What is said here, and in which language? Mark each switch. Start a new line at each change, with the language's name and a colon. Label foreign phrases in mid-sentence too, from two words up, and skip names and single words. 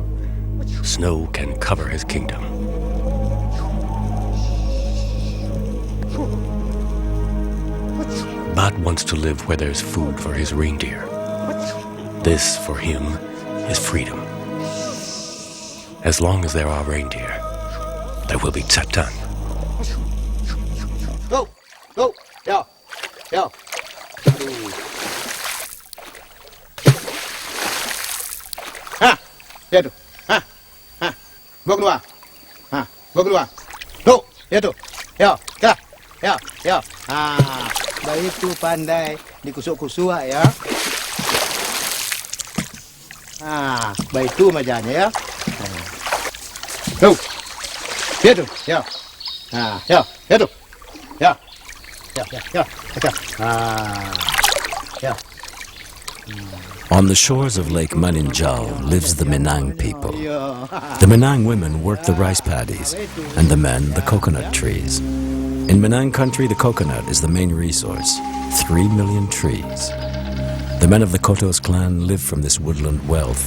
English: Snow can cover his kingdom. Bat wants to live where there's food for his reindeer. This, for him, is freedom. As long as there are reindeer, there will be Tsaatan. Go! Go! Yeah! Yeah!
Indonesian: Ha! Itu. Ha! Ha! Bawa keluar. Ha! Bawa keluar. Tuh! Itu. Ya! Ya! Ya! Ya! Ha! Baik tu pandai dikusuk-kusuk ya. Ha! Baik tu macamnya ya. Tuh! Itu. Ya! Ha! Ya! Itu. Ya! Ya! Ya! Ya! Ya! Ha! Ya!
English: On the shores of Lake Maninjau lives the Minang people. The Minang women work the rice paddies, and the men the coconut trees. In Minang country, the coconut is the main resource, 3 million trees. The men of the Kotos clan live from this woodland wealth.